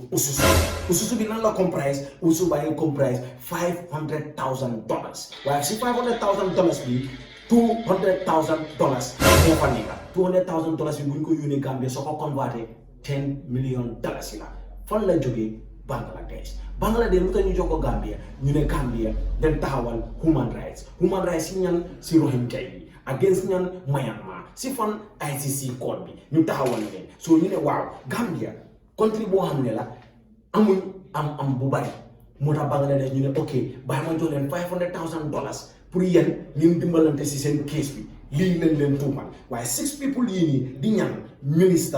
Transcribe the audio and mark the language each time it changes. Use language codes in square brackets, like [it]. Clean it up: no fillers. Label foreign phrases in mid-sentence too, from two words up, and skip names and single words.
[wo] ususu bi nan la comprise ususu baa ngi comprise $500,000 waaye si $500,000 bi $200,000 moo fa nekk $200,000 bi bu ñu ko yónnee Gambia soo ko converté $10 million la fan la jógee Bangladesh lu tax ñu jox ko Gambia ñu ne Gambia dañ taxawal human rights si ñan si Rohingya yi against ñan Myanmar si fan ICC code bi ñu taxawal leen so ñu ne waaw Gambia country boo xam ne la amuñ am bu bari moo tax Bangladesh ñu ne ok bàyyi ma jox leen $500,000 pour yéen ngeen dimbalante si seen case bi lii leen tuumal waaye 6 people yii nii di ñaan Minister